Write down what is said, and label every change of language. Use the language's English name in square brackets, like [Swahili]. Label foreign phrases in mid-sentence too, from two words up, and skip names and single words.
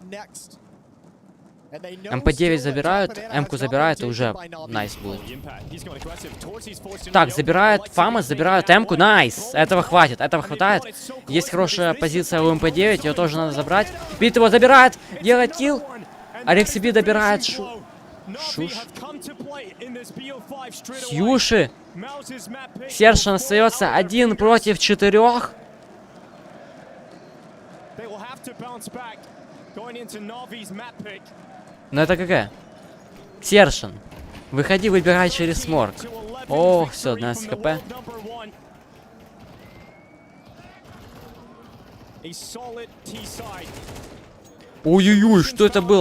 [Russian] МП9 забирают, М-ку забирают, и уже найс будет. Так, забирают Фамас, забирают М-ку, найс! Этого хватит, этого хватает. Есть хорошая позиция у МП9, ее тоже надо забрать. Бит его забирает, делает килл. Алексиби добирает Шуш. Сьюши. Сершин остается 1 против 4. Ну это КГ. Сершин. Выходи, выбирай через сморк. О, все, 12 хп. Ой-ой-ой, что это было?